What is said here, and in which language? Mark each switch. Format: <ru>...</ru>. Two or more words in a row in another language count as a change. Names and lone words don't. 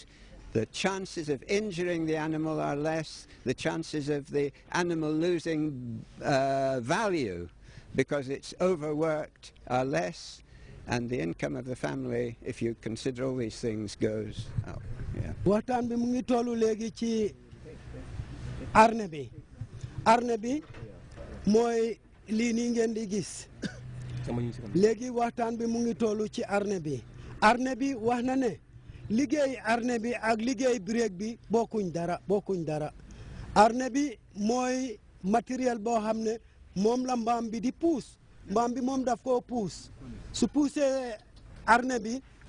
<en>The chances of injuring the animal are less, the chances of the animal losing value because it's overworked are less, and the income of the family, if you consider all these things, goes up. Yeah.</en> <wo>Waxtaan bi mu ngi tollu léegi ci arne bi mooy lii nii ngeen di gis léegi waxtaan bi mu ngi tollu ci arne bi wax na ne liggéey arne bi ak liggéey break bi bokkuñ dara arne bi mooy matériel boo xam ne moom la mbaam bi di puus mbaam bi moom daf koo puus su puusee arne bi</wo>